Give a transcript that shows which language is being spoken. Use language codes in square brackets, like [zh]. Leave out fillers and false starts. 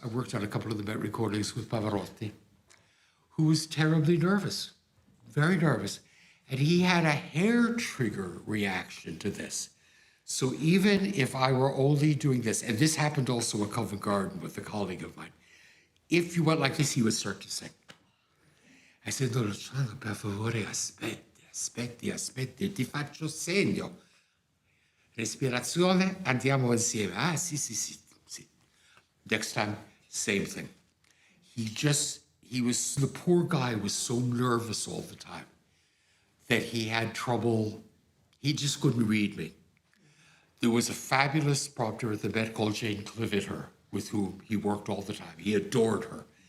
[en] I worked on a couple of the Met recordings with Pavarotti, who was terribly nervous, very nervous. And he had a hair trigger reaction to this. So even if I were only doing this, and this happened also at Covent Garden with a colleague of mine, if you went like this, he would start to sing. [it] I said, no, Luciano, per favore, aspetti, ti faccio segno. Respirazione, andiamo insieme. Ah, sì. [en] Next time, same thing. The poor guy was so nervous all the time that he had trouble, he just couldn't read me. There was a fabulous prompter at the Met called Jane Clivitter, with whom he worked all the time. He adored her.